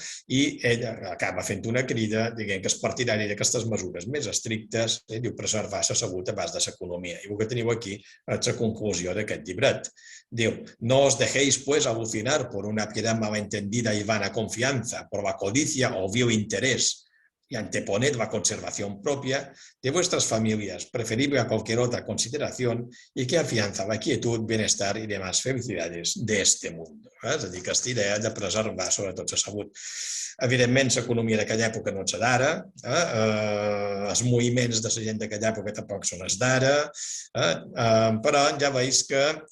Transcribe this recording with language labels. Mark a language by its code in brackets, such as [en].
[ca] I ell acaba fent una crida dient que és partidari d'aquestes mesures més estrictes, diu preservar la salut a base de l'economia. I el que teniu aquí és la conclusió d'aquest llibret. [es] Diu, no os dejéis pues alucinar por una piedad malentendida y vana confianza, por la codicia o vil interés, y anteponed la conservación propia de vuestras familias, preferible a cualquier otra consideración, y que afianza la quietud, bienestar y demás felicidades de este mundo. [ca] És a dir, aquesta idea de preservar sobretot la salut. Evidentment, l'economia d'aquella època no és d'ara, els moviments de la gent d'aquella època tampoc són els d'ara, però ja veus que